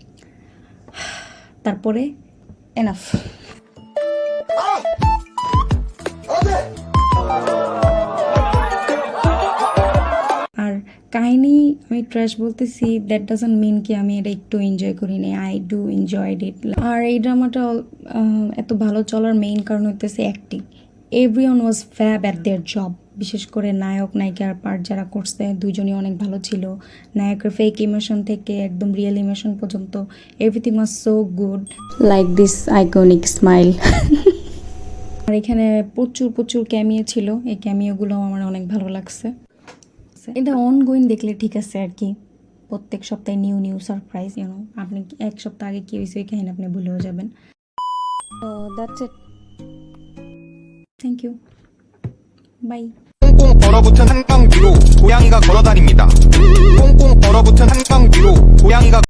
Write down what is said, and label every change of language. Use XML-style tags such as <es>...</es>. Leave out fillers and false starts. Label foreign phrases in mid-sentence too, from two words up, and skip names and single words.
<bn>তারপরে এনাফ। আর কাহিনী জানি আমি ট্র্যাশ বলতেছি,</bn> <en>That doesn't mean</en> <bn>কি আমি এটা একটু এনজয় করিনি।</bn> <en>I do enjoyed it.</en> <bn>আর এই ড্রামাটা এত ভালো চলার মেইন কারণ হইতেছে অ্যাক্টিং।</bn> <en>Everyone was fab at their job.</en> <bn>বিশেষ করে নায়ক নায়িকার পার্ট যারা করছে দুজনই অনেক ভালো ছিল। নায়কের</bn> <en>fake emotion</en> <bn>থেকে একদম</bn> <en>real emotion</en> <bn>পর্যন্ত</bn> <en>everything was so good, like this iconic smile.</en> <bn>আর এখানে প্রচুর প্রচুর ক্যামিও ছিল, এই ক্যামিওগুলো আমার অনেক ভালো লাগছে। এটা অনগোয়িং দেখলে ঠিক আছে আর কি, প্রত্যেক সপ্তাহে</bn> <en>new new surprise,</en> <bn>ইউনো আপনি এক সপ্তাহ আগে কি হয়েছে এই কাহিনী আপনি ভুলেও যাবেন।</bn> <en>তো That's it, thank you, bye.</en> <ko>꽁꽁 얼어붙은 한강 위로 고양이가 걸어다닙니다. 꽁꽁 얼어붙은 한강 위로 고양이가</ko>